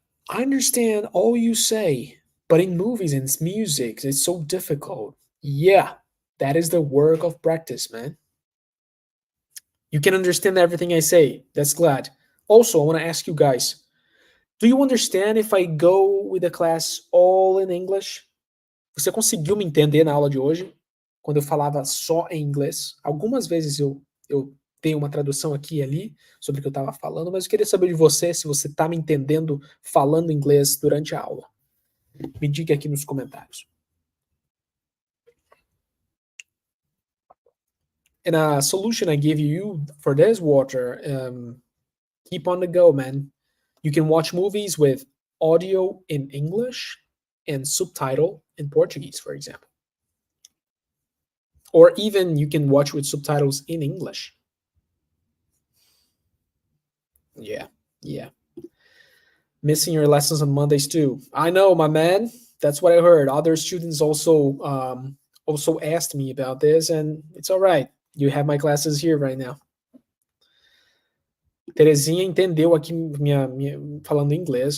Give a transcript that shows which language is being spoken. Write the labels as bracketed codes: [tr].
[en] I understand all you say, but in movies and music, it's so difficult. Yeah, that is the work of practice, man. You can understand everything I say. That's glad. Also, I want to ask you guys, do you understand if I go with the class all in English? [pt] Você conseguiu me entender na aula de hoje? Quando eu falava só em inglês? Algumas vezes eu dei uma tradução aqui e ali sobre o que eu estava falando, mas eu queria saber de você se você está me entendendo falando inglês durante a aula. Me diga aqui nos comentários. [en] And a solution I give you for this water, keep on the go, man. You can watch movies with audio in English and subtitle in Portuguese, for example. Or even you can watch with subtitles in English. Yeah, yeah. Missing your lessons on Mondays too. I know, my man. That's what I heard. Other students also asked me about this, and it's all right. You have my classes here right now. [pt] Terezinha entendeu aqui minha falando inglês.